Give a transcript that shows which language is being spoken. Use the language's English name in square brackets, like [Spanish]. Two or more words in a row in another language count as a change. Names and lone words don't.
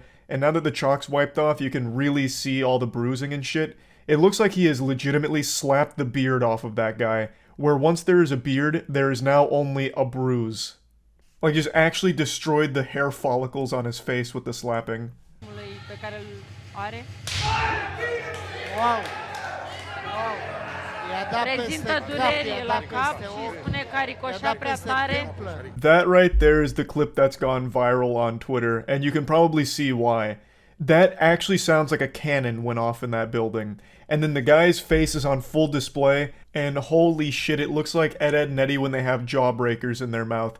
[English] And now that the chalk's wiped off, you can really see all the bruising and shit. It looks like he has legitimately slapped the beard off of that guy, where once there is a beard, there is now only a bruise. Like, just actually destroyed the hair follicles on his face with the slapping. [Romanian] pe care îl are. [English] Wow! Wow! [Romanian] I-a dat Prezintă peste cap, dureri i-a la dat cap peste și ochi, spune că a i-a ricoșat dat prea peste tare. templă. [English] That right there is the clip that's gone viral on Twitter, and you can probably see why. That actually sounds like a cannon went off in that building. And then the guy's face is on full display, and holy shit, it looks like Ed, Edd n Eddy when they have jawbreakers in their mouth.